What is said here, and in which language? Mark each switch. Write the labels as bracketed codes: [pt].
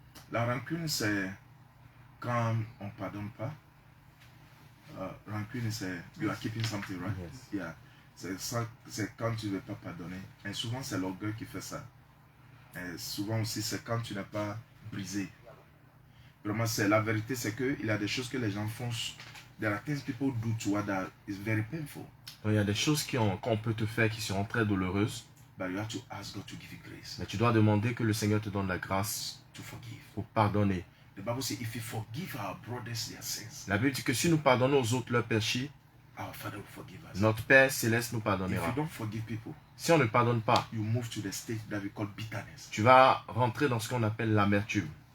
[fr] La rancune, c'est quand on ne pardonne pas. Rancune, c'est [en] you are keeping something, right? Yes. Yeah. [fr] C'est quand tu ne veux pas pardonner. Et souvent, c'est l'orgueil qui fait ça. Et souvent aussi, c'est quand tu n'es pas brisé. Vraiment, c'est la vérité, c'est qu'il y a des choses que les gens font. [en] There are things people do to others is very painful. [fr] Donc, il y a des choses qu'on peut te faire qui seront très douloureuses, [en] But you have to ask God to give you grace [fr] mais tu dois demander que le Seigneur te donne la grâce [en] to forgive. [fr] pour pardonner. [en] The Bible says, if we forgive our brothers their sins, [fr] La Bible dit que si nous pardonnons aux autres leurs péchés, [en] our Father will forgive us. [fr] notre Père céleste nous [en] If [fr] pardonnera. [en] you don't forgive people, [fr] Si on ne pardonne pas, [en] you move to the stage that we call bitterness. [fr] tu vas rentrer dans ce qu'on appelle l'amertume.